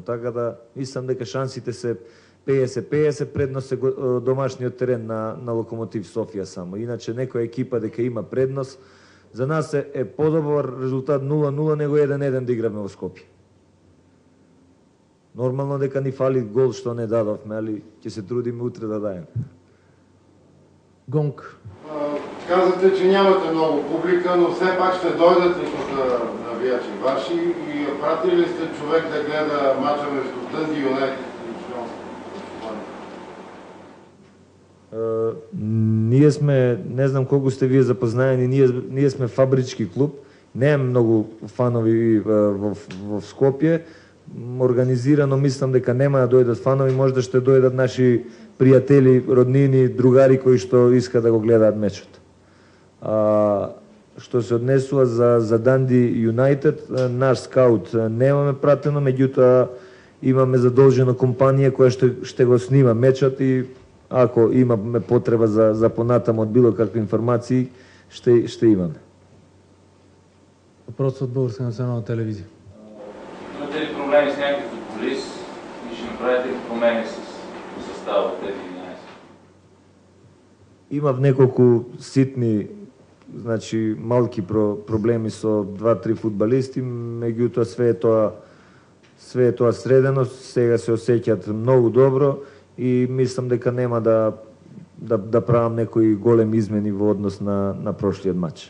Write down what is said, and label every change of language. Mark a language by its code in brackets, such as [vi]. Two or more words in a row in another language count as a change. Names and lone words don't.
[mk] Така да мислам дека шансите се 50-50, предност е домашниот терен на Локомотив Софија само. Иначе некоја екипа дека има предност, за нас е подобар резултат 0-0 него 1-1 да играме во Скопје. Нормално дека ни фали гол што не дадовме, али ќе се трудиме утре да дајем. Гонг. [bg] Казвате, че нямате много публика, но все пак ще дойдат ли тук навиячи ваши и пратили ли сте човек да гледа мача между Дънди Юнайтед и Шпионска? [mk] Ние сме, не знам колко сте вие запознаени, ние сме фабрички клуб, немаме многу фанови в Скопје. Организирано мислам дека нема да дојдат фанови, може да ще дојдат наши пријатели, роднини, другари кои што искат да го гледаат мечот. Што се однесува за Данди Юнайтед, наш скаут немаме пратено, меѓутоа имаме задолжена компанија која ще го снима мечот и ако имаме потреба за понатамо од било какви информации, ще имаме. [bg] Въпрос от Българска национална телевизия. Имате ли проблеми с някакъв футболист и ще направите ли промени с състава от тези 11? [mk] Имав неколку ситни, значи малки проблеми со 2-3 фудбалисти, меѓутоа све е тоа средено, сега се осеќаат многу добро и мислам дека нема да правам некои големи измени во однос на прошлиот матч.